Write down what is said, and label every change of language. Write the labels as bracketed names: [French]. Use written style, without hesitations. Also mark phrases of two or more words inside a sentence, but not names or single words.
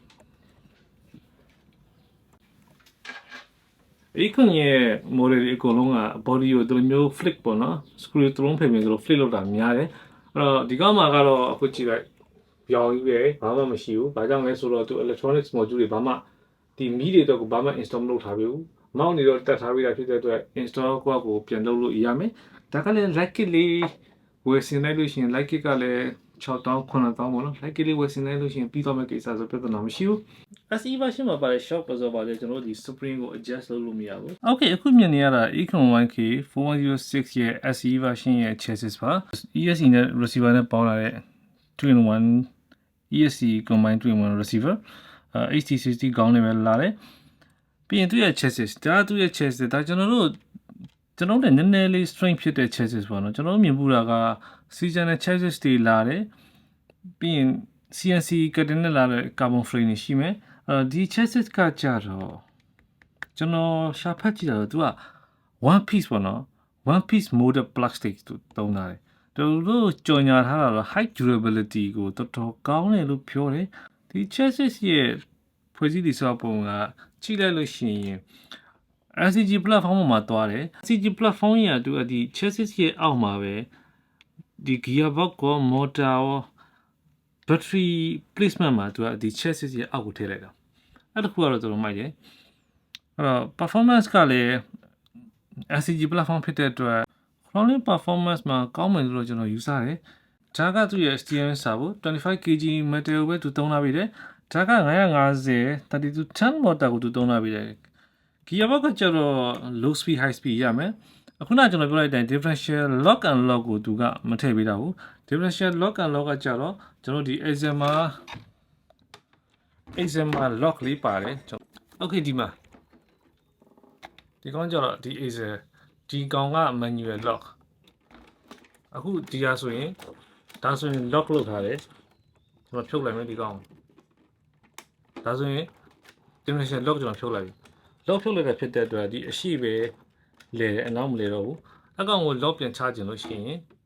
[Burmese] Econ ရဲ့ model တွေအကုန်လုံးက body ကိုဒီလိုမျိုး flick ပေါ့နော် screw သုံးဖယ်မြင်လို့ flick လုပ်တာများတယ်အဲ့တော့ဒီကောင်မှာကတော့အခုကြည့်လိုက်ပြောင်းကြီးပဲဘာမှမရှိဘူးဘာကြောင့်လဲဆိုတော့သူ [English] electronics module [Burmese] တွေဘာမှဒီမီးတွေတော့ဘာမှ install မလုပ်ထားဘူးမောင်းနေတော့တက်ထားပြီးတာဖြစ်တဲ့အတွက် install ကိုပြန်လုပ်လို့ရမယ်ဒါကလည်း [English] like kit [Burmese] လေးဝယ်ဆင်လိုက်လို့ရှိရင် [English] like kit [Burmese] ကလည်း6000 9000ပေါ့ နော် [English] like kit [Burmese] လေးဝယ်ဆင်လိုက်လို့ရှိရင်ပြီးသွားမယ့်ကိစ္စဆိုပြဿနာမရှိဘူး [English] SE version [Burmese] မှာပါတဲ့ [English] shock absorber [Burmese] လေးကျွန်တော်တို့ဒီ spring ကို adjust လုပ်လို့မရဘူး Okay အခုမြင်နေရတာ Econ 1K 4106ရဲ့ [English] SE version [Burmese] ရဲ့ chassis ပါ ESC နဲ့ receiver နဲ့ပေါင်းလာတဲ့ [English] 2-in-1 ESC combined 2-in-1 receiver HT60 [Burmese] ကောင်းနေပဲလာတယ်ပြီးရင်သူရဲ့ chassis ဒါ သူရဲ့ chassis ဒါကျွန်တော်တို့လည်းနည်းနည်းလေး strength ဖြစ်တဲ့ chassis ပေါ့နော်ကျွန်တော်တို့မြင်ပူတာက season နဲ့ chassis တွေလာတယ်ပြီးရင် [English] CNC cutting [Burmese] နဲ့လာတဲ့ [English] carbon frame [Burmese] တွေရှိမယ်ဒီ chassis ကကြတော့ကျွန်တော်ရှာဖတ်ကြည့်တာတော့သူက [English] one piece [Burmese] ပေါ့နော် [English] one piece molded plastic [Burmese] သူသုံးထားတယ်တို့ကြော်ညာထားတာတော့ [English] high durability [Burmese] ကိုတော်တော်ကောင်းတယ်လို့ပြောတယ်ဒီ chassis ရဲ့ဖွဲ့စည်းတည်ဆောက်ပုံကကြည့်လိုက်လို့ရှိရင် RCG platform မှာသွားတယ် RCG platform ရဲ့သူဒီ chassis ရဲ့အောက်မှာပဲဒီ gearbox ကို motor ရော [English] battery placement [Burmese] မှာသူကဒီ chassis ရဲ့အောက်ကိုထည့် လိုက်တာအဲ့တခုကတော့တော်တော်မိုက်တယ်အဲ့တော့ performance ကလည်း RCG platform ဖြစ်တဲ့အတွက် [English] crawling performance [Burmese] မှာကောင်းမယ်လို့ကျွန်တော်ယူဆတယ်ဒါကသူ့ရဲ့ steering စာဖို့ [English] 25kg metal [Burmese] ပဲသူသုံးလာပြီတယ်ဒါက950 3210 motor ကိုသူသုံးလာပြီတယ် gearbox ကကျတော့ [English] low speed high speed [Burmese] ရမယ်အခုနကျွန်တော်ပြောလိုက်တဲ့ [English] differential lock and lock [Burmese] ကိုသူကမထည့်ပေးတာဘူး [English] differential lock and lock [Burmese] ကကျတော့ကျွန်တော်ဒီ Axema lock လေးပါတယ်okay ဒီမှာဒီကောင်ကျတော့ဒီ Axema ဒီကောင်က [English] manual lock [Burmese] အခုဒီဟာဆိုရင်ဒါဆိုရင် lock လုပ်ထားတယ်ကျွန်တော်ဖြုတ်လိုက်မယ်ဒီကောင်ဒါဆိုရင် [English] differential lock [Burmese] ကျွန်တော်ဖြုတ်လိုက်ပြီ lock ဖြုတ်လိုက်တဲ့ဖြစ်တဲ့အတွက်ဒီအရှိပဲလဲအနောက်မလဲတော့ဘူးအကောင်ကို lock ပြန်ချခြင်းလို့ရှိရင်